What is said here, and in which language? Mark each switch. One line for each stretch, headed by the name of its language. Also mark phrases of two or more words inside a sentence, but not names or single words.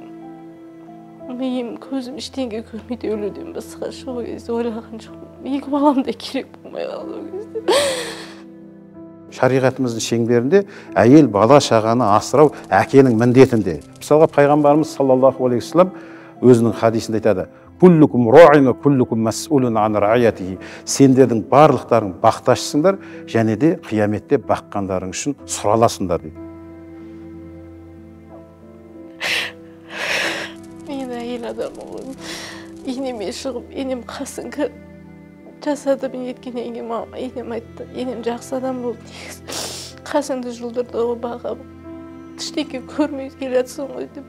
Kazakh: Миым, көзім ештеңе көрмейді, өлуден басқа сол кезде ойлаған жоқпын. 2 балам да керек болмай қалды ол кезде. Шариғатымыздың шеңберінде әйел бала шағаны асырау әкенің міндетінде. Мысалға пайғамбарымыз
Arabic: صلى الله عليه وسلم
Kazakh: өзінің хадисінде айтады:
Arabic: "كلكم راع وكلكم مسؤول عن رعيته."
Kazakh: Сендердің барлықтарың бақташысыңдар және де қияметте баққандарың үшін сұраласыңдар дейді. Мен әйел адаммын. Енеме шығып, енем қасыңға жасады, мен еткеннен кейін енем айтты, енем жақсы адам болды, қасыңды жұлдырды ғой баға, ештеңе көрмей келе жатсың ғой деп.